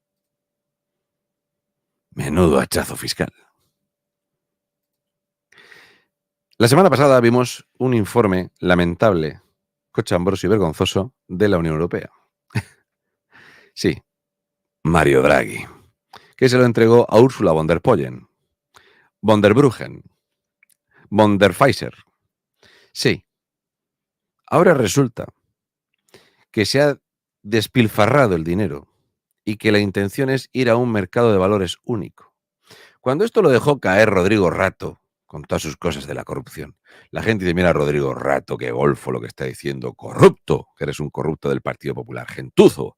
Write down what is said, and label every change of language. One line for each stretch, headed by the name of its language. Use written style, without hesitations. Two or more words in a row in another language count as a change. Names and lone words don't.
Spanish: Menudo hachazo fiscal. La semana pasada vimos un informe lamentable cochambroso y vergonzoso de la Unión Europea. Sí, Mario Draghi, que se lo entregó a Ursula von der Leyen, von der Bruggen, von der Pfizer. Sí, ahora resulta que se ha despilfarrado el dinero y que la intención es ir a un mercado de valores único. Cuando esto lo dejó caer Rodrigo Rato, con todas sus cosas de la corrupción, la gente dice, mira Rodrigo Rato, qué golfo lo que está diciendo, corrupto, que eres un corrupto del Partido Popular, gentuzo.